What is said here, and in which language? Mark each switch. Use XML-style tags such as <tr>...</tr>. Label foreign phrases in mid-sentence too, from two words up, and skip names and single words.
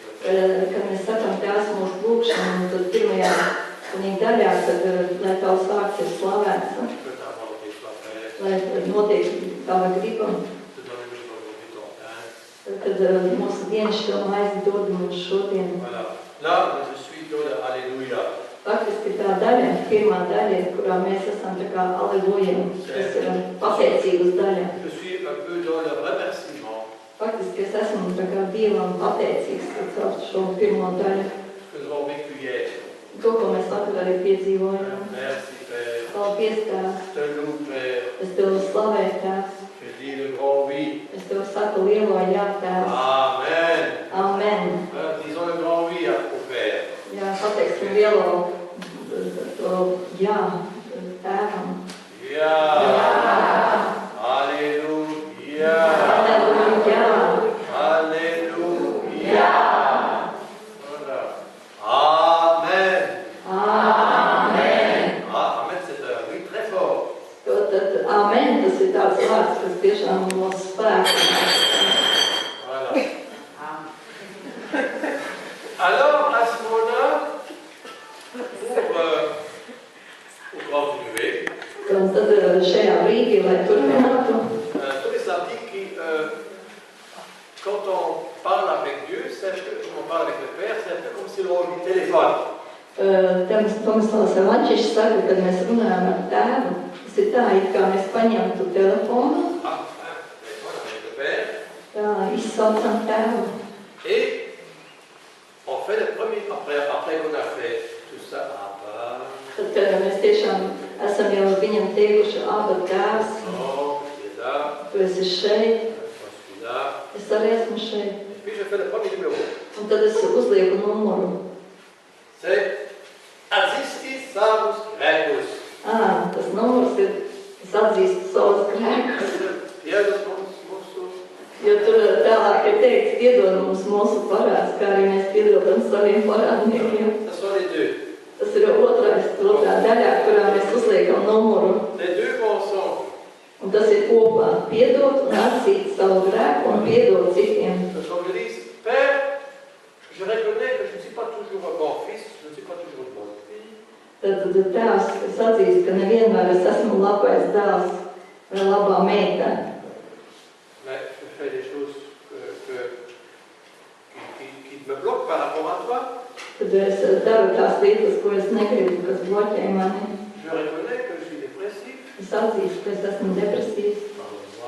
<lv>Kad mēs sakām tās mūsu lūkšanu, tad pirmajā daļā, kad lai tavs vārds ir slavēts,</lv> <fr>que ta volonté soit faite,</fr> <lv>lai notiek tava griba,</lv> <fr>te donne-nous aujourd'hui ton pain.</fr> <lv>kad mūsu dienas šo maizi dod mums šodien.</lv> <fr>Voilà. Là, je suis dans le Alléluia.</fr> <lv>Faktiski tā daļa, pirmā daļa, kurā mēs esam tā kā alelujam, kas ir pateicības daļa.</lv> <fr>Je suis un peu dans le remerciement.</fr> <lv>Faktiski es esmu tā kā Dievam pateicīgs caur šo pirmo daļu.</lv> <fr>Que nous avons vécu hier.</fr> <lv>To, ko mēs vakar arī piedzīvojam.</lv> <fr>Merci Père.</fr> <lv>Paldies, Tēvs.</lv> <fr>Je te loue Père.</fr> <lv>Es Tev slavēju, Tēvs.</lv> <fr>Je dis le grand oui.</fr> <lv>Es Tev saku lielo jā, Tēvs.</lv> <fr>Amen.</fr> <lv>Amen.</lv> <fr>Disons le grand oui au Père.</fr> <lv>Jā, pateiksim lielo to jā Tēvam. Ja.</lv> <fr>Alléluia.</fr> <lv>Halleluja.</lv> <fr>Alléluia. Voilà. Amen.</fr> <lv>Amen.</lv> <fr>Ah, amen, c'est un oui très fort.</fr> <lv>Tad amen, tas ir tāds vārds, kas tiešām no spēka.</lv> <fr>Voilà. Alors, à ce moment-là, pour continuer,</fr> <lv>Un tad šajā brīdī, lai turpinātu,</lv> <fr>tous les samedis qui, quand on parle avec Dieu, c'est un peu comme on parle avec le Père, c'est un peu comme si on lui téléphone.</fr> <lv>Tomislavs Vančišs saka, kad mēs runājam ar Tēvu, tas ir tā, it kā mēs paņemtu telefonu,</lv> <fr>Ah, téléphone avec le Père.</fr> <lv>tā izsaucam Tēvu.</lv> <fr>Et on fait le premier, après qu'on a fait tout ça,</fr> <lv>Tad, kad mēs tiešām esam jau viņam teikuši, Aba Tēvs,</lv> <fr>non, je suis là,</fr> <lv>tu esi šeit,</lv> <fr>je suis là.</fr> <lv>es arī esmu šeit.</lv> <fr>Et puis je fais le premier numéro.</fr> <lv>Un tad es uzlieku numuru. C'est atzīsti savus grēkus. Tas numurs ir, es atzīstu savus grēkus. Piedod mums mūsu. Jo tur tālāk ir teikts, piedod mums mūsu parāds, kā arī mēs piedodam saviem parādniekiem.</lv> <fr>Ce sont les deux.</fr> <lv>Tas ir otrā daļā, kurā mēs uzliekam numuru.</lv> <fr>Les deux vont ensemble.</fr> <lv>Un tas ir kopā piedot un atzīt savu grēku un piedot citiem.</lv> <fr>Comme je dis, Père, je reconnais que je ne suis pas toujours un bon fils, je ne suis pas toujours une bonne fille.</fr> <lv>Tad tēvs, es atzīstu, ka nevienmēr es esmu labais dēls vai labā meitene.</lv> <fr>Mais je fais des choses qui me bloquent par rapport à toi.</fr> <lv>Tad es daru tās lietas, ko es negribu, kas bloķē mani.</lv> <fr>Je reconnais que je suis dépressif.</fr> <lv>Es atzīstu, ka es esmu depresīvs.</lv> <fr>Pardonne-moi.</fr>